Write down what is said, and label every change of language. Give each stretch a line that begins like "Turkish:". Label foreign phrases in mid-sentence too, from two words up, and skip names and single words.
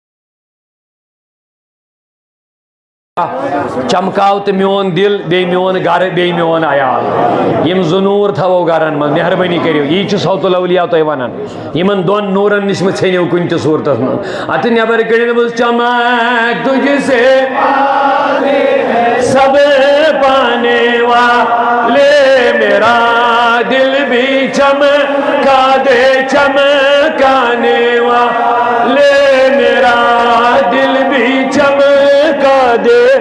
Kashmiri: چمکاو تہٕ میون دل بیٚیہِ میون گرٕ بیٚیہِ میون عیال یِم زٕ نوٗر تھاوو گرن منٛز مہربٲنی کٔرِو یی چھُ صوت الاولیاء تۄہہِ ونان یِمن دۄن نوٗرن نِش مہ ژھیٚنِو کُنہِ تہِ صوٗرتس منٛز اتہِ نٮ۪بر کٔڑِتھ بہٕ
Urdu: چمک تُجھ سے سب پانے والے میرا دل بھی چمکا دے چمکانے والے میرا دل بھی چمکا دے